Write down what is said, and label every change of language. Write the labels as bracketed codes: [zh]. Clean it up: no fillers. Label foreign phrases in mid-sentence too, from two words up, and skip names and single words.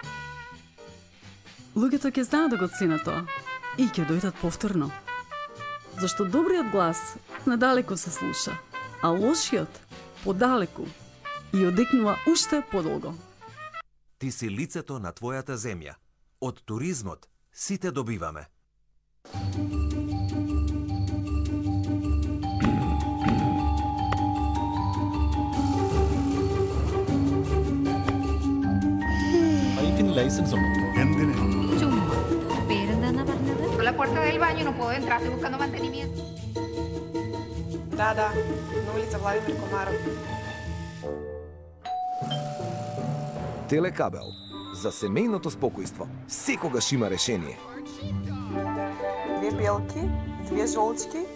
[mk] Луѓето ќе знаат да го ценат тоа и ќе дојдат повторно. Зашто добриот глас надалеку се слуша, а лошиот подалеку и одекнува уште подолго. Ти си лицето на твојата земја. Од туризмот сите добиваме. [ml] ലൈസൻസ് ഉണ്ടോ? എന്തിന്? ചുമ്മാ. പേരെന്താന്നാ പറഞ്ഞത്? [es] La puerta del baño no puedo entrar, estoy buscando mantenimiento. [mk] Да, на улица Владимир Комаров. Телекабел. За семејното спокојство секогаш има решение. Две белки, две жолчки.